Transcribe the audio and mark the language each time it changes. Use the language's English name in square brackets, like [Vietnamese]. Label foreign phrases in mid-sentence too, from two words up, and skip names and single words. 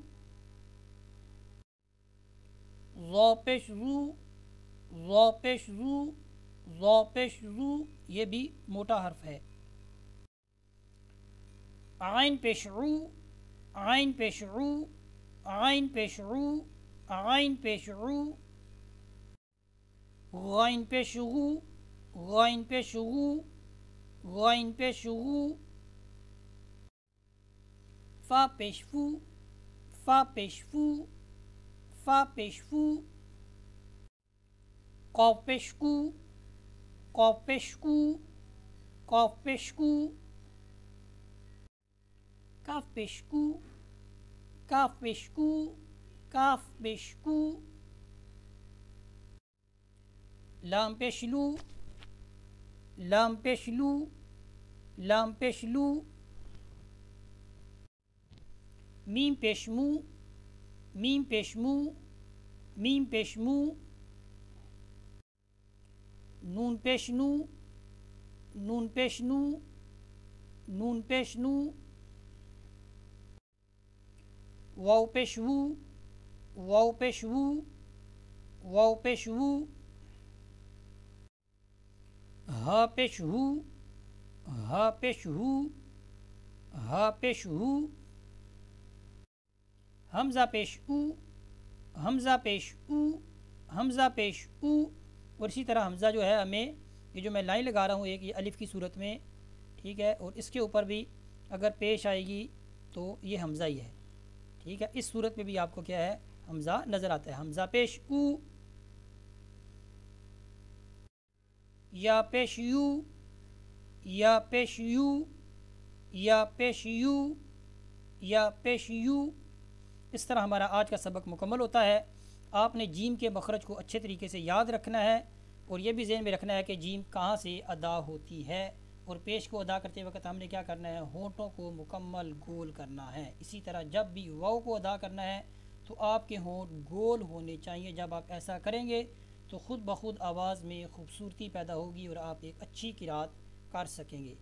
[Urdu] ظا پیش رو، ظا پیش رو، ظا پیش رو. یہ بھی موٹا حرف ہے. عین پیش رو، عین پیش رو، عین پیش رو، عین پیش رو. غین پیش گو، غین پیش گو، غین پیش گو. فا پیش فو, فا پیش فو، فا پیش فو، قاف پیش کو، قاف پیش کو، قاف پیش کو، کاف پیش کو، کاف پیش کو، کاف پیش کو، لام پیش لو، لام پیش لو، لام پیش لو، میم پیش مو، میم پیش مو، میم پیش مو، نون پیش نو، نون پیش نو، نون پیش نو، واو پیش وو، واو پیش وو، واو پیش وو، ہا پیش ہو، ہا پیش ہو، ہا پیش ہو، حمزہ پیش او، حمزہ پیش او، حمزہ پیش او، اور اسی طرح حمزہ جو ہے ہمیں یہ جو میں لائن لگا رہا ہوں ایک یہ الف کی صورت میں، ٹھیک ہے، اور اس کے اوپر بھی اگر پیش آئے گی تو یہ حمزہ ہی ہے، ٹھیک ہے، اس صورت میں بھی آپ کو کیا ہے حمزہ نظر آتا ہے، حمزہ پیش او، یا پیش یو، یا پیش یو، یا پیش یو، یا پیش یو، اس طرح ہمارا آج کا سبق مکمل ہوتا ہے۔ آپ نے جیم کے مخرج کو اچھے طریقے سے یاد رکھنا ہے اور یہ بھی ذہن میں رکھنا ہے کہ جیم کہاں سے ادا ہوتی ہے، اور پیش کو ادا کرتے وقت ہم نے کیا کرنا ہے، ہونٹوں کو مکمل گول کرنا ہے۔ اسی طرح جب بھی واو کو ادا کرنا ہے تو آپ کے ہونٹ گول ہونے چاہیے، جب آپ ایسا کریں گے تو خود بخود آواز میں خوبصورتی پیدا ہوگی اور آپ ایک اچھی قرات کر سکیں گے۔